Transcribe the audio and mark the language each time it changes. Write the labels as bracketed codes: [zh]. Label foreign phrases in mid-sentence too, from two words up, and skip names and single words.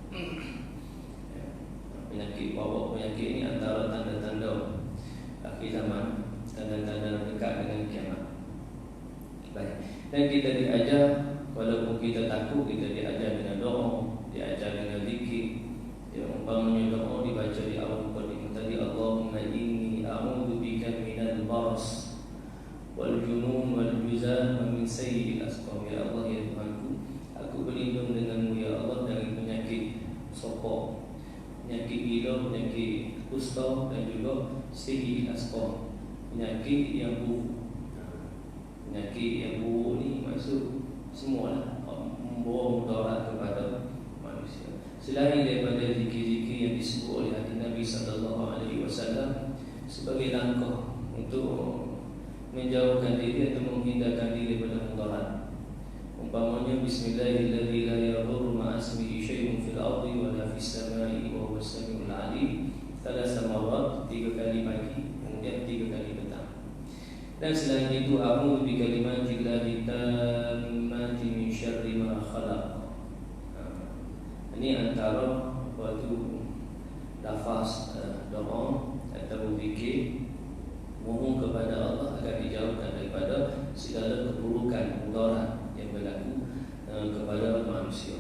[ms] Penyakit ini antara tanda-tanda akhir zaman, tanda-tanda dekat dengan kiamat. Baik. Dan kita diajar, walaupun kita takut, kita diajar dengan doa, diajar dengan zikir. Ya, umpamanya doa dibaca di awal mukadimah tadi, [ar] اللهم إني أعوذ بك من البرص والجنون والجذام ومن سيئ الأسقام. [ms] Ya Allah, ya Tuhanku, aku berlindung denganmu ya Allah dari penyakit sokok, penyakit gila, penyakit kusta dan juga [ar] سيئ الأسقام, [ms] penyakit yang buruk. Penyakit yang buruk ni maksud semualah membawa mudarat kepada manusia. Selain daripada zikir-zikir yang disebut oleh hadis Nabi SAW sebagai langkah untuk menjauhkan diri atau menghindarkan diri daripada mudarat. [ar] Umpamanya بسم الله الرحمن الرحيم لا يضر مع اسمه شيء في الأرض ولا في السماء وهو السميع العليم. [ms] 3 marat, 3 kali pagi, kemudian 3 kali petang. Dan selain itu, [ar] أعوذ بكلمات الله التامات من شر ما خلق. [ms] Ini antara waktu lafaz doa atau zikir, mohon kepada Allah agar dijauhkan daripada segala keburukan mudarat yang berlaku kepada manusia.